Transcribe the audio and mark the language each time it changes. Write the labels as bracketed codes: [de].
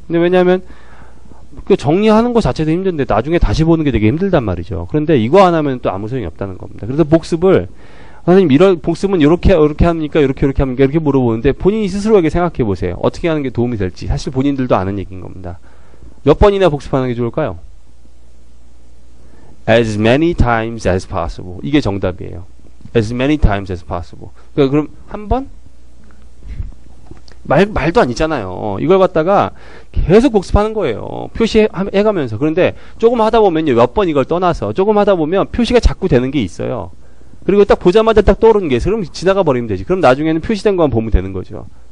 [ko] 근데 왜냐하면, 그 정리하는 거 자체도 힘든데 나중에 다시 보는 게 되게 힘들단 말이죠. 그런데 이거 안 하면 또 아무 소용이 없다는 겁니다. 그래서 복습을 선생님 복습은 이렇게 합니까? 이렇게 합니까? 이렇게 물어보는데 본인이 스스로에게 생각해 보세요. 어떻게 하는 게 도움이 될지. 사실 본인들도 아는 얘기인 겁니다. 몇 번이나 복습하는 게 좋을까요? [en] As many times as possible. [ko] 이게 정답이에요. [en] As many times as possible. [ko] 그러니까 그럼 한 번? 말도 안 있잖아요. 이걸 갖다가 계속 복습하는 거예요. 표시해가면서. 그런데 조금 하다 보면요. 몇 번 이걸 떠나서 조금 하다 보면 표시가 자꾸 되는 게 있어요. 그리고 딱 보자마자 딱 떠오르는 게 있어요. 그럼 지나가 버리면 되지. 그럼 나중에는 표시된 것만 보면 되는 거죠.